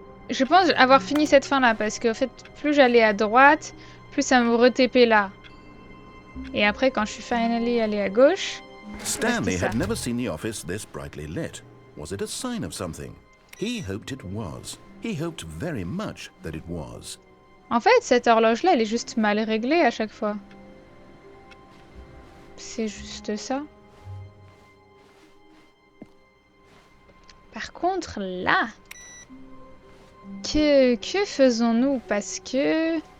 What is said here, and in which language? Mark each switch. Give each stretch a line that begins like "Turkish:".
French: Je pense avoir fini cette fin-là, parce que en fait, plus j'allais à droite, plus ça me retépait là. Et après, quand je suis finally allée à gauche...
English: Stanley had never seen the office this brightly lit. Was it a sign of something? He hoped it was. He hoped very much that it was.
French: En fait, cette horloge-là, elle est juste mal réglée à chaque fois. C'est juste ça. Par contre, là, que faisons-nous? Parce que